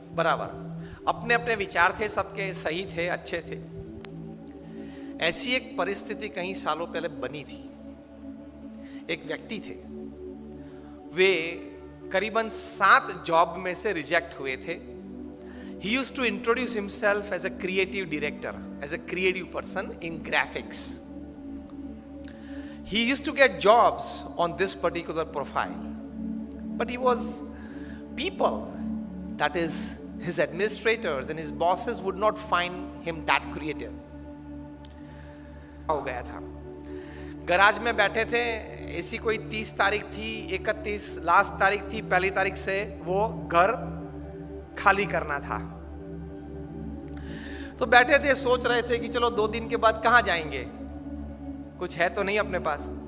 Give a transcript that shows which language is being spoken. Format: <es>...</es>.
<hi>बराबर। अपने अपने विचार थे, सबके सही थे, अच्छे थे। ऐसी एक परिस्थिति कई सालों पहले बनी थी। एक व्यक्ति थे, वे करीबन 7 जॉब में से रिजेक्ट हुए थे।</hi> <en>He used to introduce himself as a creative director, as a creative person in graphics. He used to get jobs on this particular profile, but he was people, that is his administrators and his bosses, would not find him that creative.</en> <hi>हो गया था, garage में बैठे थे, ऐसी कोई 30 तारीख थी, 31 लास्ट तारीख थी, पहली तारीख से वो घर खाली करना था। तो बैठे थे, सोच रहे थे कि चलो 2 दिन के बाद कहां जाएंगे, कुछ है तो नहीं अपने पास।</hi>